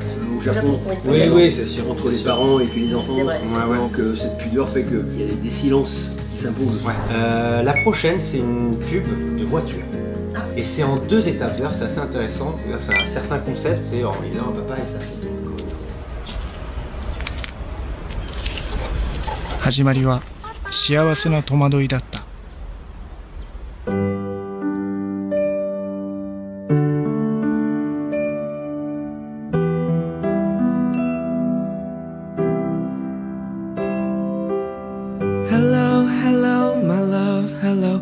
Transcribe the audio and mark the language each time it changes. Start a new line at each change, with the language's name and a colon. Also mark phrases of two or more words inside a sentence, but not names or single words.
French: Au Japon, oui, c'est sûr. Entre les parents et puis les enfants, donc cette pudeur fait qu'il y a des silences qui s'imposent. La prochaine, c'est une pub de voiture. Et c'est en 2 étapes, c'est assez intéressant. C'est un certain concept, c'est évidemment un papa et sa fille.
Japanese: 始まりは幸せな戸惑いだった。
English: Hello, hello, my love, hello.